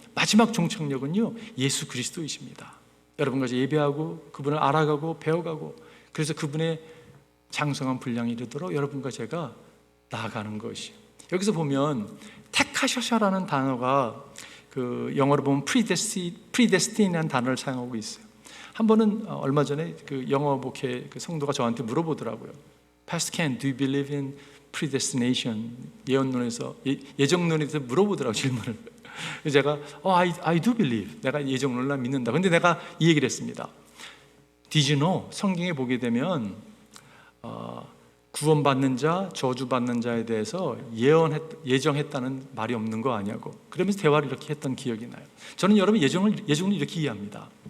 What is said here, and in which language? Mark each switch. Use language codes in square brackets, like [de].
[ko] 마지막 종착역은요, 예수 그리스도이십니다. 여러분과 예배하고 그분을 알아가고 배워가고, 그래서 그분의 장성한 분량이 이르도록 여러분과 제가 나아가는 것이에요. 여기서 보면 택하셔서라는 단어가 그 영어로 보면 predestin이라는 단어를 사용하고 있어요. 한 번은 얼마 전에 그 영어 목회 그 성도가 저한테 물어보더라고요. [en] Pastor Ken, do you believe in predestination? [ko] 예언론에서 예정론에서 물어보더라고요, 질문을. 제가 [en] I do believe. [ko] 내가 예정론을 믿는다. 근데 내가 이 얘기를 했습니다. [en] Did you know? [ko] 성경에 보게 되면 구원받는 자, 저주받는 자에 대해서 예정했다는 말이 없는 거 아니냐고. 그러면서 대화를 이렇게 했던 기억이 나요. 저는 여러분 예정을 이렇게 이해합니다.